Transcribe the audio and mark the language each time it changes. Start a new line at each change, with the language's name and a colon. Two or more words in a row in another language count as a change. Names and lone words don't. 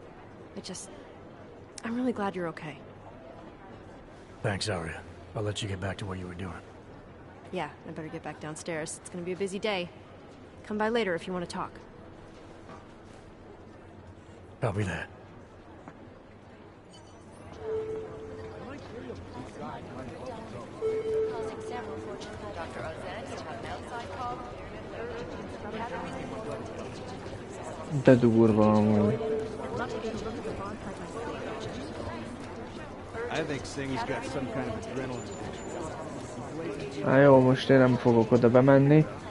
English: I'm really glad you're okay. Thanks, Aria. I'll let you get back to what you were doing. Yeah, I better get back downstairs. It's gonna be a busy day. Come by later if you want to talk. Copy that.
Hungarian: De durva amúgy. Jó, most én nem fogok oda bemenni.